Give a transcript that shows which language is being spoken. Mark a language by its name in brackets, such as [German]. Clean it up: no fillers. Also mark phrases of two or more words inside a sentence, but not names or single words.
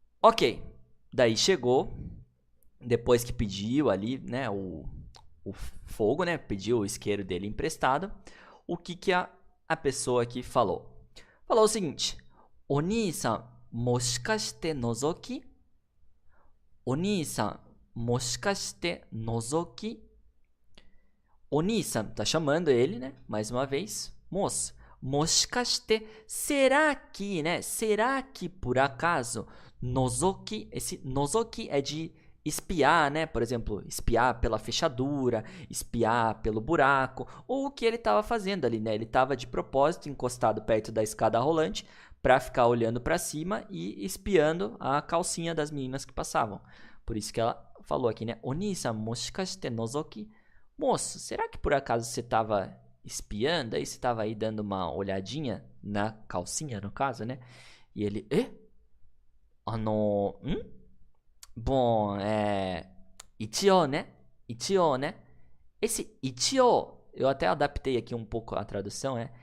[Portuguese] Ok, daí chegou, depois que pediu ali, né, o fogo, né, pediu o isqueiro dele emprestado, o que que a pessoa aqui falou? Falou o seguinte, [Japanese] お兄さん、もしかして覗き? お兄さん、もしかして覗き? Oni-san, [Portuguese] tá chamando ele, né, mais uma vez, moço. Moshikashite, será que, né, será que por acaso, nozoki, esse nozoki é de espiar, né? Por exemplo, espiar pela fechadura, espiar pelo buraco, ou o que ele estava fazendo ali, né? Ele estava de propósito encostado perto da escada rolante para ficar olhando para cima e espiando a calcinha das meninas que passavam. Por isso que ela falou aqui, né? [Japanese] お兄さん、もしかして覗き? [Portuguese] Moço, será que por acaso você estava espiando? Aí você estava aí dando uma olhadinha na calcinha, no caso, né? E ele, Bom, ichio, né? Ichio, né? Esse ichio, eu até adaptei aqui um pouco a tradução, né?